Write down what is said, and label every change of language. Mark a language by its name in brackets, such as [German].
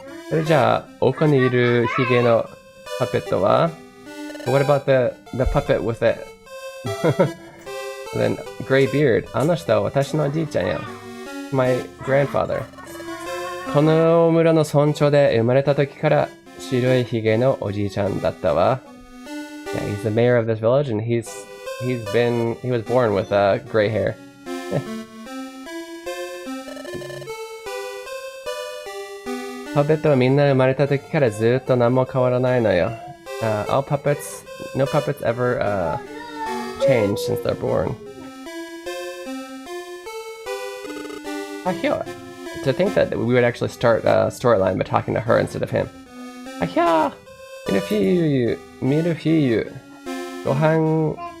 [Japanese] それじゃあ奥にいるヒゲのパペットは? [English] What about the puppet with it? Then gray beard. [Japanese] あの人は私のおじいちゃんや. [English] My grandfather. [Japanese] この村の村長で生まれた時から白いヒゲのおじいちゃんだったわ. [English] Yeah, he's the mayor of this village, and he was born with gray hair. [Japanese] Puppet はみんな生まれた時からずっと何も変わらないのよ. [English] No puppets ever change since they're born. Ahya! To think that we would actually start a storyline by talking to her instead of him. [Japanese] Ahya! Milfiyu. Gohan.